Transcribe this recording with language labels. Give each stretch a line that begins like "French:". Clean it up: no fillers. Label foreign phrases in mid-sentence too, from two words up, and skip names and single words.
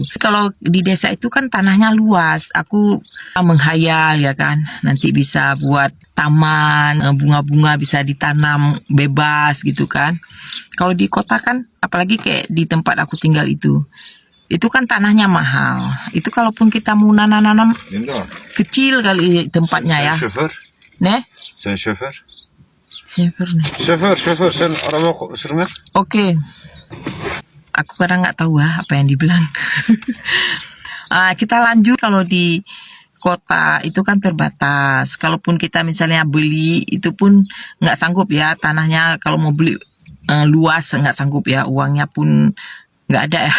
Indonesian: Kalau di desa itu kan tanahnya luas, aku menghayal ya kan, nanti bisa buat taman, bunga-bunga bisa ditanam bebas gitu kan. Kalau di kota kan, apalagi kayak di tempat aku tinggal itu kan tanahnya mahal. Itu kalaupun kita mau nanam kecil kali tempatnya ya. Chauffeur? Nih?
French: C'est un chauffeur?
Indonesian: Chauffeur nih.
French: Chauffeur, c'est orang sur mer?
Indonesian: Oke. Aku kadang nggak tahu ya apa yang dibilang. Kita lanjut. Kalau di kota itu kan terbatas. Kalaupun kita misalnya beli itu pun nggak sanggup ya, tanahnya kalau mau beli luas nggak sanggup ya, uangnya pun nggak ada ya.